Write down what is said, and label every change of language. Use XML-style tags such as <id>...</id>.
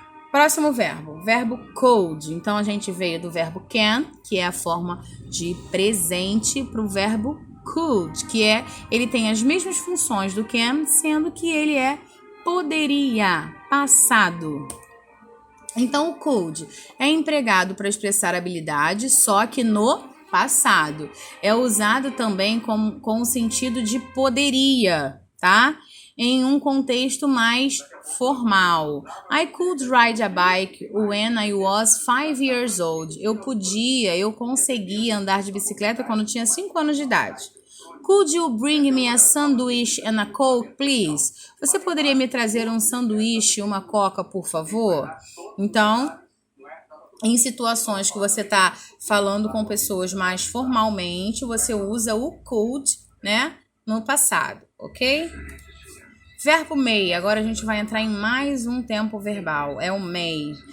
<pt>Próximo verbo could. Então, a gente veio do verbo can, que é a forma de presente, para o verbo could, que ele tem as mesmas funções do can, sendo que ele é poderia, passado. Então, o could é empregado para expressar habilidade, só que no passado. É usado também com o sentido de poderia, tá? Em um contexto mais formal.</pt> <en>I could ride a bike when I was 5 years old.</en> <pt>Eu conseguia andar de bicicleta quando tinha 5 anos de idade.</pt> <en>Could you bring me a sandwich and a Coke, please?</en> <pt>Você poderia me trazer um sanduíche e uma coca, por favor? Então, em situações que você está falando com pessoas mais formalmente, você usa o could, né, no passado, ok? Verbo may, agora a gente vai entrar em mais um tempo verbal, é o may.</pt>